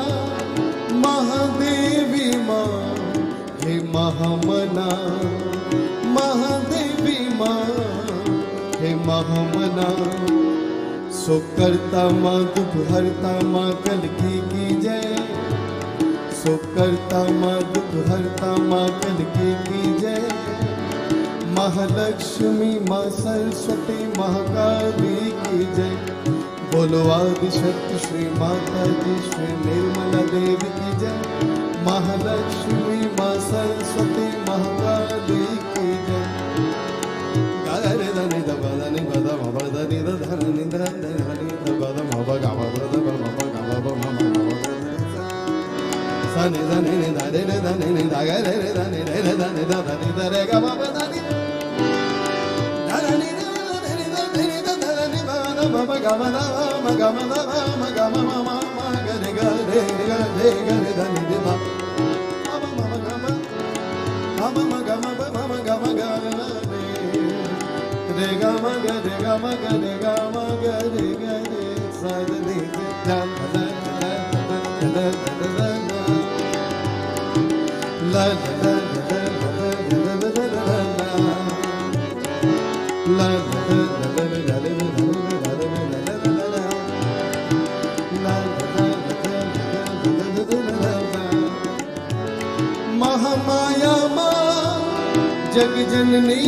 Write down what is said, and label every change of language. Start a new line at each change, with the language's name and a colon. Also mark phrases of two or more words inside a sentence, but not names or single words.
Hindi: महादेवी माँ हे महामना, महादेवी माँ हे महामना। सो करता माँ दुख हरता माँ कलकी की जय। सो करता माँ दुख हरता माँ कलकी की जय। महालक्ष्मी माँ सरस्वती महाकाली की जय। बोलो आदिशक्ति श्री माता जी श्री निर्मला देवी की जय। महालक्ष्मी माँ सरस्वती महाकाली की जय। गा रे ध नि ध प ध नि प ध म प ध नि ध ध नि ध ध नि ध प ध म प ग म प ध प म प ग म प म म म सा नि ध नि नि ध रे रे ध नि नि ध ग रे रे ध नि रे रे ध नि ध ध नि ध रे ग म प ध नि ma ma ga ma da ma ga ma da ma ga ma ma ma ma ga re ga re ga re ga re da ni de ma ma ma ma ga ma ma ga ma ba ma ga ma ga re ga ma ga re ga ma ga re ga ma ga re ga re sa de ni de da da da da da la la महामाया माँ जग जननी